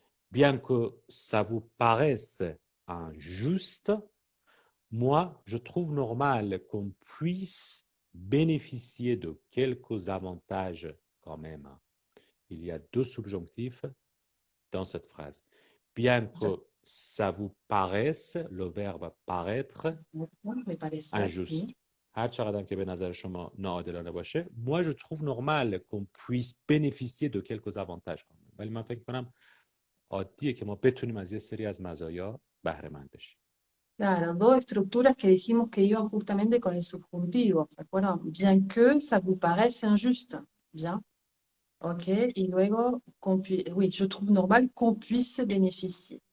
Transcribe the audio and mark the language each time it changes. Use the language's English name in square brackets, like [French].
[French] Bien que ça vous paraisse injuste, moi, je trouve normal qu'on puisse bénéficier de quelques avantages quand même. Il y a deux subjonctifs dans cette phrase. Bien que ça vous paraisse, le verbe paraître, Oui, [Spanish] parecer, [French] injuste. oui. [Persian] هر چقدر که به نظر شما ناعادلانه باشه [French] moi je trouve normal qu'on puisse bénéficier de quelques avantages [Persian] ولی من فکر کنم عادیه که ما بتونیم از یه سری از مزایا بهره مند بشیم. [Spanish] Claro, dos estructuras que dijimos que iban justamente con el subjuntivo, ¿se acuerdan? [French] Bien que ça vous paraisse injuste. Bien, ok. [Spanish] Y luego, [French] oui, je trouve normal qu'on puisse bénéficier.